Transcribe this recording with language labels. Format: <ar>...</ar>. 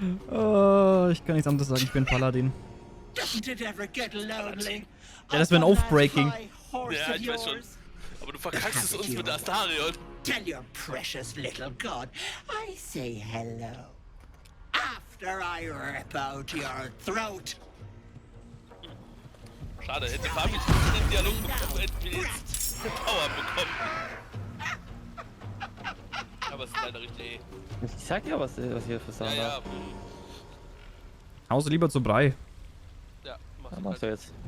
<de>Oh, ich kann nichts anderes sagen, ich bin Paladin.</de> <en>Doesn't it ever get lonely?</en> <de>Ja, das wäre ein Oathbreaking. Ja, ich weiß schon. Aber du verkackst es uns mit Astarion.</de> <en>Tell your precious little god I say hello. After I rip out your throat.</en> <de>Schade, hätte Fabi den Dialog bekommen, hätten wir jetzt Power bekommen. Aber es ist leider richtig. Ich sag ja, was hier für Sachen Ja, ja. Hause lieber zu Brei. Ja, Was machst du jetzt?</de>